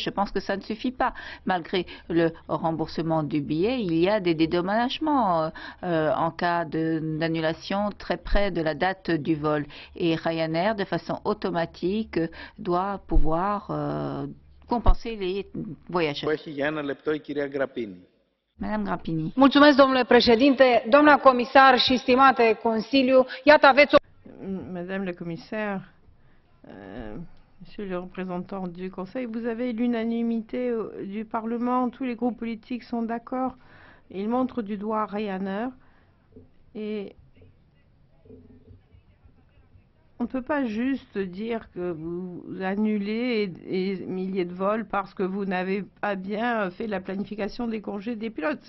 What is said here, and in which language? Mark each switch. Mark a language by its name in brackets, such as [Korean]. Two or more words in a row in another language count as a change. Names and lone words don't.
[French] Je pense que ça ne suffit pas. Malgré le remboursement du billet, il y a des dédommagements en cas d'annulation très près de la date du vol. Et Ryanair, de façon automatique, doit pouvoir compenser les voyageurs. Madame Grappini. [Romanian] Mulțumesc, domnule președinte, doamna comisar și stimate Consiliu, iată aveți o... [French] Madame la commissaire, Monsieur le représentant du Conseil, vous avez l'unanimité du Parlement, tous les groupes politiques sont d'accord, ils montrent du doigt Ryanair et on ne peut pas juste dire que vous annulez des milliers de vols parce que vous n'avez pas bien fait la planification des congés des pilotes.